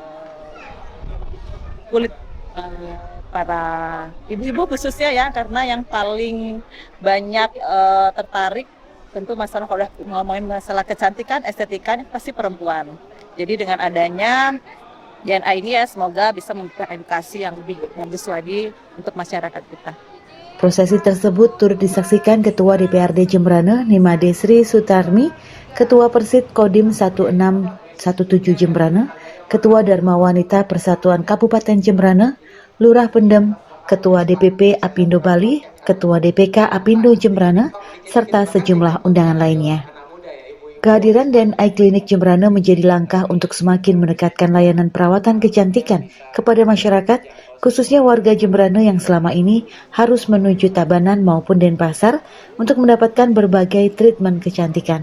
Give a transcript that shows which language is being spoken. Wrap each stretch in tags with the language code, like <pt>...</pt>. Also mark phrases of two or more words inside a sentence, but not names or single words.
<id>kulit para ibu-ibu khususnya ya, karena yang paling banyak tertarik tentu masalah, kalau udah ngomongin masalah kecantikan, estetika pasti perempuan. Jadi dengan adanya DNA ini ya, semoga bisa memberikan edukasi yang lebih bagus lagi untuk masyarakat kita. Prosesi tersebut turut disaksikan Ketua DPRD Jembrana Nimade Sri Sutarmi, Ketua Persid Kodim 1617 Jembrana, Ketua Dharma Wanita Persatuan Kabupaten Jembrana, Lurah Pendem, Ketua DPP Apindo Bali, Ketua DPK Apindo Jembrana, serta sejumlah undangan lainnya. Kehadiran DNI Klinik Jembrana menjadi langkah untuk semakin mendekatkan layanan perawatan kecantikan kepada masyarakat, khususnya warga Jembrana yang selama ini harus menuju Tabanan maupun Denpasar untuk mendapatkan berbagai treatment kecantikan.</id>